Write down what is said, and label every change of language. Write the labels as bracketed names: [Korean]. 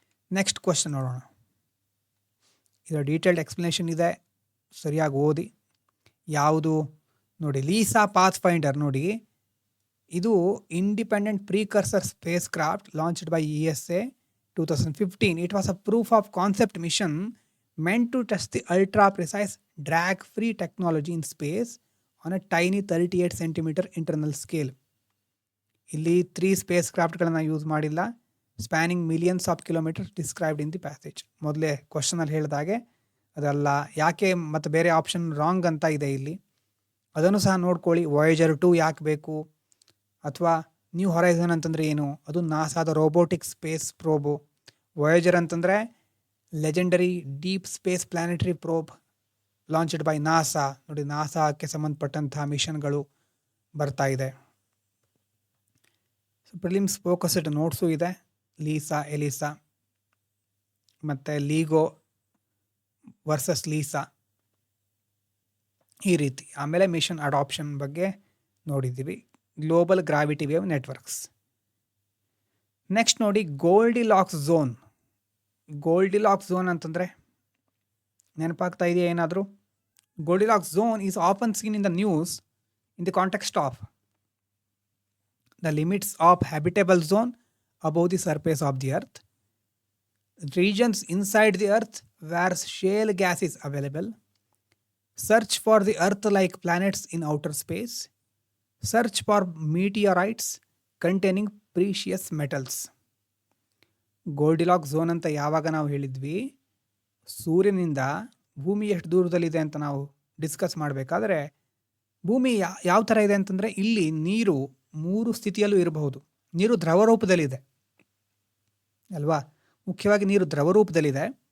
[Kannada] Next question ನೋಡೋಣ. ಇದರ detailed explanation ಇದೆ, ಸರಿಯಾಗಿ ಓದಿ. ಯಾವುದು ನೋಡಿ, ಲೀಸಾ ಪಾತ್ ಫೈಂಡರ್ ನೋಡಿ, ಇದು [English] independent precursor spacecraft launched by ESA [Kannada] 2015. It was a proof of concept mission meant to test the ultra precise drag free technology in space on a tiny 38 centimeter internal scale. ಇಲ್ಲಿ 3 space ಕ್ರಾಫ್ಟ್ಗಳನ್ನು use ಮಾಡಿಲ್ಲ. [English] Spanning millions of kilometres described in the passage. [Kannada] ಮೊದಲೇ ಕ್ವಶನಲ್ಲಿ ಹೇಳಿದಾಗೆ ಅದಲ್ಲ. ಯಾಕೆ ಮತ್ತು ಬೇರೆ option wrong ಅಂತ ಇದೆ ಇಲ್ಲಿ, ಅದನ್ನು ಸಹ ನೋಡ್ಕೊಳ್ಳಿ. ವಾಯೇಜರ್ 2 ಯಾಕೆ ಬೇಕು, ಅಥವಾ ನ್ಯೂ ಹೊರೈಸನ್ ಅಂತಂದರೆ ಏನು, ಅದು ನಾಸಾದ ರೋಬೋಟಿಕ್ ಸ್ಪೇಸ್ ಪ್ರೋಬು. [English] Voyager ಅಂತಂದರೆ legendary deep space planetary probe launched by NASA. [Kannada] ನೋಡಿ, ನಾಸಾಕ್ಕೆ ಸಂಬಂಧಪಟ್ಟಂತಹ ಮಿಷನ್ಗಳು ಬರ್ತಾ ಇದೆ. ಪ್ರಿಲಿಮ್ಸ್ ಫೋಕಸ್ಡ್ ನೋಟ್ಸು ಇದೆ, ಲೀಸಾ, ಎಲಿಸಾ ಮತ್ತು ಲೀಗೋ ವರ್ಸಸ್ ಲೀಸಾ ಈ ರೀತಿ. ಆಮೇಲೆ ಮಿಷನ್ ಅಡಾಪ್ಷನ್ ಬಗ್ಗೆ ನೋಡಿದ್ದೀವಿ, global gravity wave networks. Next ನೋಡಿ, ಗೋಲ್ಡಿಲಾಕ್ಸ್ ಝೋನ್. ಗೋಲ್ಡಿಲಾಕ್ಸ್ ಝೋನ್ ಅಂತಂದರೆ ನೆನಪಾಗ್ತಾ ಇದೆಯಾ ಏನಾದರೂ? [English] Goldilocks zone is often seen in the news in the context of the limits of habitable zone above the surface of the earth, regions inside the earth where shale gas is available, search for the earth-like planets in outer space, search for meteorites containing precious metals. [Kannada] Goldilocks zone ಅಂತ ಯಾವಾಗ ನಾವು ಹೇಳಿದ್ವಿ, ಸೂರ್ಯನಿಂದ ಭೂಮಿ ಎಷ್ಟು ದೂರದಲ್ಲಿದೆ ಅಂತ ನಾವು ಡಿಸ್ಕಸ್ ಮಾಡಬೇಕಾದ್ರೆ, ಭೂಮಿ ಯಾವ ಥರ ಇದೆ ಅಂತಂದರೆ, ಇಲ್ಲಿ ನೀರು 3 ಸ್ಥಿತಿಯಲ್ಲೂ ಇರಬಹುದು. ನೀರು ದ್ರವರೂಪದಲ್ಲಿದೆ ಅಲ್ವಾ, ಮುಖ್ಯವಾಗಿ ನೀರು ದ್ರವರೂಪದಲ್ಲಿದೆ.